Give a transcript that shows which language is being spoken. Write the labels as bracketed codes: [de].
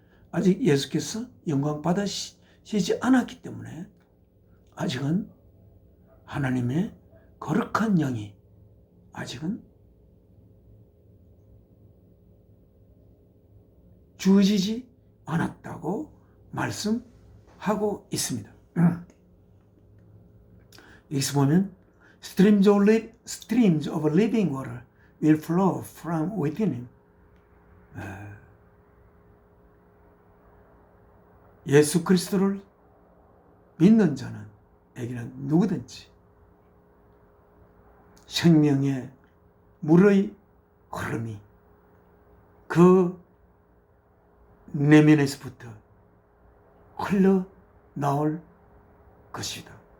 [ko] 아직 예수께서 영광 받으시지 않았기 때문에 아직은 하나님의 거룩한 영이 아직은 주어지지 않았다고 말씀하고 있습니다. 여기서 보면 [en] streams of living water will flow from within him. [ko] 예수 그리스도를 믿는 자는에게는 누구든지 생명의 물의 흐름이 그 내면에서부터 흘러나올 것이다.